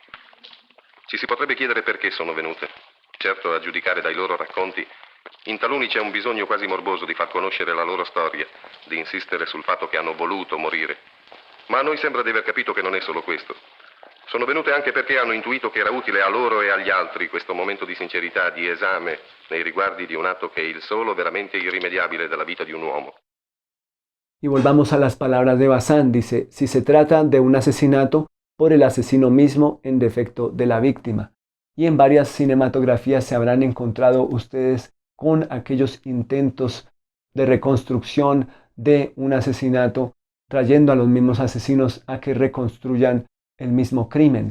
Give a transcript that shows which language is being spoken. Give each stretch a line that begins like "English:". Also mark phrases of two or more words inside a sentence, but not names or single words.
Italian: Ci si potrebbe chiedere perché sono venute. Certo, a giudicare dai loro racconti, in taluni c'è un bisogno quasi morboso di far conoscere la loro storia, di insistere sul fatto che hanno voluto morire. Ma a noi sembra di aver capito che non è solo questo. Sono venute anche perché hanno intuito che era utile a loro e agli altri questo momento di sincerità, di esame nei riguardi di un atto che è il solo veramente irrimediabile della vita di un uomo.
Spanish: Y volvamos a las palabras de Bazán, dice, si se trata de un asesinato, por el asesino mismo en defecto de la víctima. Y en varias cinematografías se habrán encontrado ustedes con aquellos intentos de reconstrucción de un asesinato, trayendo a los mismos asesinos a que reconstruyan el mismo crimen.